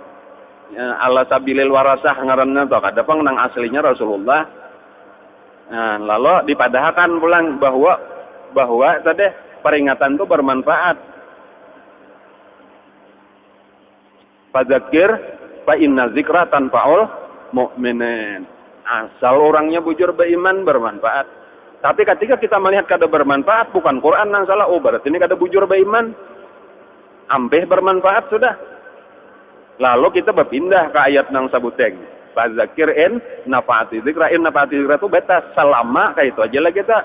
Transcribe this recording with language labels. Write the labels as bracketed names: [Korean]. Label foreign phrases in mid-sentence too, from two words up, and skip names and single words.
[Arabic] على سبيل الوراثة [Banjar] ngarannya tuh kada bang nang aslinya Rasulullah. Nah, lalu dipadahkan pulang bahwa tadi peringatan itu bermanfaat. [Arabic] فذكر فإن الذكرى تنفع المؤمنين. [Banjar] Asal orangnya bujur beriman bermanfaat. Tapi ketika kita melihat kada bermanfaat, bukan Quran yang salah, oh berarti ini kada bujur beriman. Ampeh bermanfaat sudah. Lalu kita berpindah ke ayat nang sabuteng. [Arabic] فذكر إن نفعت الذكرى. إن نفعت الذكرى [Banjar] itu beta selama kayak itu aja lah kita.